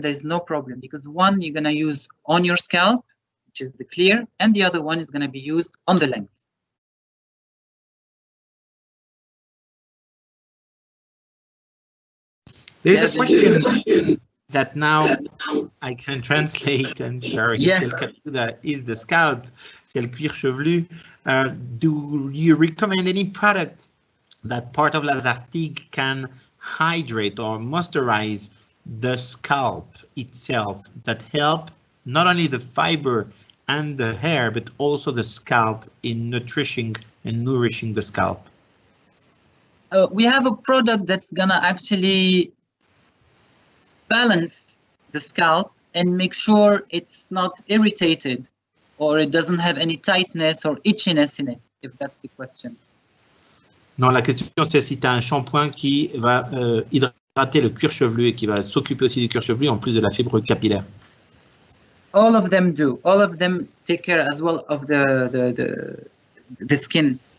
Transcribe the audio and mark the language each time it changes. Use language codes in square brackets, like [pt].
[en] There's no problem, because one you're gonna use on your scalp, which is the clear, and the other one is gonna be used on the length. There's a question that now I can translate and share. Yes. Is the scalp, [fr] c'est le cuir chevelu. [en] Do you recommend any product that part of Lazartigue can hydrate or moisturize the scalp itself, that help not only the fiber and the hair, but also the scalp in nourishing the scalp? We have a product that's gonna actually balance the scalp and make sure it's not irritated or it doesn't have any tightness or itchiness in it, if that's the question. [fr] Non, la question c'est si tu as un shampoing qui va hydrater le cuir chevelu et qui va s'occuper aussi du cuir chevelu en plus de la fibre capillaire. [en] All of them do. All of them take care as well of the skin.